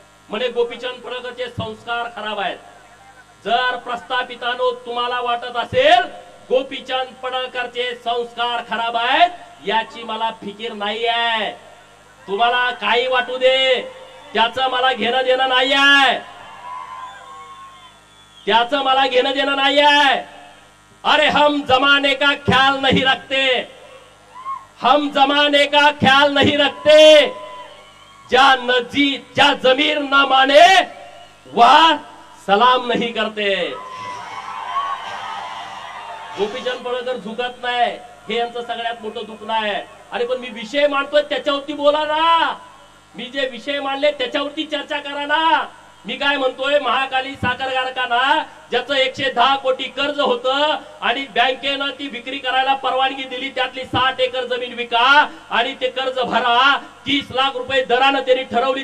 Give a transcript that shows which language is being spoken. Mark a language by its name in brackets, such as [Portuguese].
[Marathi] म्हणे गोपीचंद पडळकरचे संस्कार खराब आहेत। जर प्रस्थापितांनो तुम्हाला वाटत असेल गोपीचंद पडळकरचे संस्कार खराब आहेत, याची मला फिकीर नाही आहे। तुम्हाला काही वाटू दे, त्याचं मला घेणं देणं नाही आहे, त्याचं मला घेणं देणं नाही आहे। [Hindi] अरे हम जमाने का ख्याल नहीं रखते, हम जमाने का ख्याल नहीं रखते, जा जमीर न माने वह सलाम नहीं करते। [Marathi] गोपीचंद पडळकर झुकत नाही, हे यांचं सगळ्यात मोठं दुखणं आहे। अरे पण मी विषय मांडतोय त्याच्यावरती बोला ना, मी जे विषय मांडले त्याच्यावरती चर्चा करा ना। मी काय म्हणतोय, महाकाली साखर कारखाना ज्याचं 110 कोटी कर्ज होतं आणि बँकेनं ती विक्री करायला परवानगी दिली, त्यातली 60 एकर जमीन विका आणि ते कर्ज भरा, 30 लाख रुपये दरानं त्यांनी ठरवली।